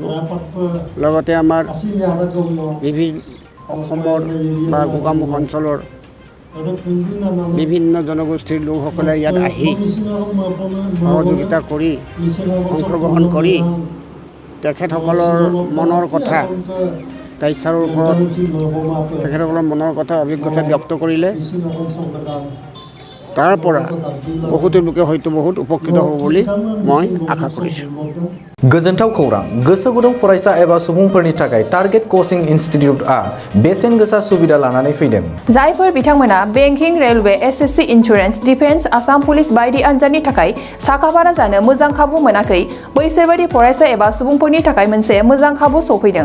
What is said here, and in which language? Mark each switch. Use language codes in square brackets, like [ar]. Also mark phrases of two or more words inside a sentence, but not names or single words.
[as] লগতে আমাৰ অসমৰ বা গোগামুখ অঞ্চলৰ বিভিন্ন জনগোষ্ঠীৰ লোকসকলে ইয়াত আহি সহযোগিতা কৰি, অংশগ্ৰহণ কৰি তেখেতসকলৰ মনৰ কথা, তাইচাৰৰ ওপৰত তেখেতসকলৰ মনৰ কথা, অভিজ্ঞতা ব্যক্ত কৰিলে তাৰ পৰা বহুতো লোকে হয়তো বহুত উপকৃত হ'ব বুলি মই আশা কৰিছোঁ। [brx] गोजोनथाव खौरां, गोसो गुदुं फरायसा एबा सुबुंफोरनि थाखाय टारगेट कोचिं इनस्टिट्यूटआ बेसेन गोसा सुबिदा लानानै फैदों। जायफोर बिथांमोना बेंकिं, रेलवे, SSC, इन्सुरेन्स, डिफेन्स, आसाम पुलिस बायदि आनजादनि थाखाय साखाफारा जानो मोजां खाबु मोनाखै, बैसोरबायदि फरायसा एबा सुबुंफोरनि थाखाय मोनसे मोजां खाबु सौफैदों।